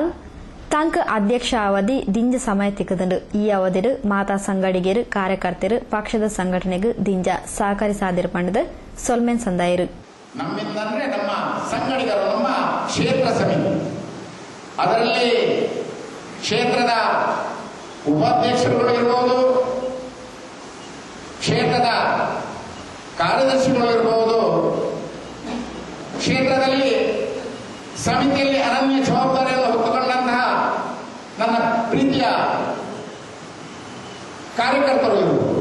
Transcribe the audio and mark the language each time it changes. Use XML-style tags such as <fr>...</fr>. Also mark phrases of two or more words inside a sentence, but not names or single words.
<tcy>ತಂಕ ಅಧ್ಯಕ್ಷ ಅವಧಿ ದಿಂಜ ಸಮಯ ತಿಕ್ಕದಂಡು ಈ ಅವಧಿಡು ಮಾತಾ ಸಂಗಡಿಗರು ಕಾರ್ಯಕರ್ತರು ಪಕ್ಷದ ಸಂಘಟನೆಗೆ ದಿಂಜ ಸಹಕರಿಸಾದಿರು ಪಂಡದ ಸೊಲ್ಮೆನ್ ಸಂದಾಯರು.</tcy> <kn>ನಮ್ಮಿಂದಂದ್ರೆ ನಮ್ಮ ಸಂಘಟಕರು, ನಮ್ಮ ಕ್ಷೇತ್ರ ಸಮಿತಿ, ಅದರಲ್ಲಿ ಕ್ಷೇತ್ರದ ಉಪಾಧ್ಯಕ್ಷರುಗಳು ಇರಬಹುದು, ಕ್ಷೇತ್ರದ ಕಾರ್ಯದರ್ಶಿಗಳು ಇರಬಹುದು, ಕ್ಷೇತ್ರದಲ್ಲಿ ಸಮಿತಿಯಲ್ಲಿ ಅನನ್ಯ ಜವಾಬ್ದಾರಿಯನ್ನು ಹೊತ್ತುಕೊಂಡಂತಹ ನನ್ನ ಪ್ರೀತಿಯ ಕಾರ್ಯಕರ್ತರು ಇರುವುದು.</kn>